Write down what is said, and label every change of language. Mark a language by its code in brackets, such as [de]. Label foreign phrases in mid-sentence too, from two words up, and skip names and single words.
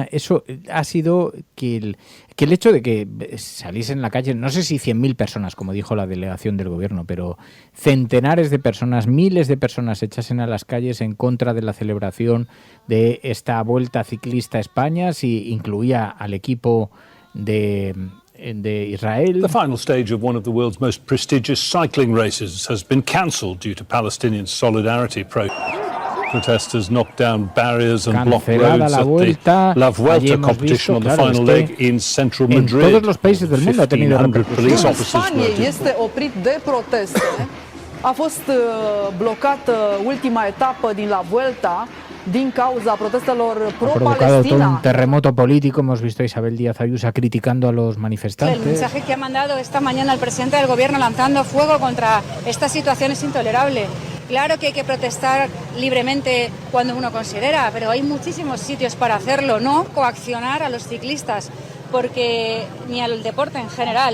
[es] Eso ha sido que el hecho de que salís en la calle, no sé si 100.000 personas, como dijo la delegación del gobierno, pero centenares de personas, miles de personas echasen a las calles en contra de la celebración de esta vuelta ciclista a España, si incluía al equipo de de Israel. [en] The final stage of one of the world's most prestigious cycling races has been cancelled due to Palestinian solidarity protesters knocked down barriers and blocked roads at the La Vuelta competition on the final leg in central Madrid. [es] En todos los países del mundo ha tenido repercusión. [ro] Spaniei este oprit de proteste. A fost blocată ultima etapă din La Vuelta din cauza protestelor pro-Palestina. [es] Ha provocado todo un terremoto político. Hemos visto a Isabel Díaz Ayuso criticando a los manifestantes. El mensaje que ha mandado esta mañana el presidente del gobierno lanzando fuego contra esta situación es intolerable. Claro que hay que protestar libremente cuando uno considera, pero hay muchísimos sitios para hacerlo, no coaccionar a los ciclistas, porque ni al deporte en general.